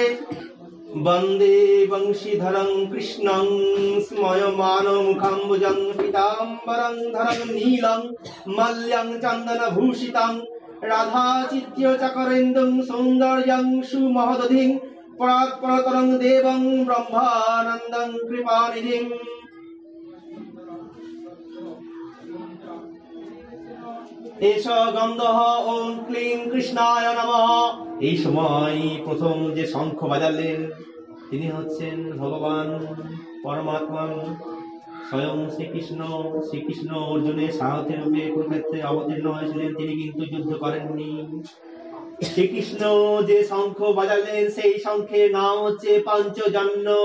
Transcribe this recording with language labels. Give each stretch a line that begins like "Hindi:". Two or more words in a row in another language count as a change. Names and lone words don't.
Sanskrit: वंदे वंशीधरं कृष्णं स्मयमानमुखम्बुजं पीताम्बरं धरं नीलं मल्यं चन्दनभूषितं राधाचित्यचकरेन्दुं सौन्दर्यं सुमहदधिं परात्परतरं देवं ब्रह्मानन्दं कृपानिधिम्। एषा गन्धः ओम क्लीं कृष्णाय नमः।
Bangla: এই সময় প্রথম যে শঙ্খ বাজালেন তিনি হচ্ছেন ভগবান পরমাত্মা স্বয়ং শ্রীকৃষ্ণ। শ্রীকৃষ্ণ অর্জুনের সারথি রূপে কুরুক্ষেত্রে অবতীর্ণ হয়েছিলেন, তিনি কিন্তু যুদ্ধ করেননি। শ্রীকৃষ্ণ যে শঙ্খ বাজালেন সেই শঙ্খের নাম হচ্ছে পঞ্চজন্য।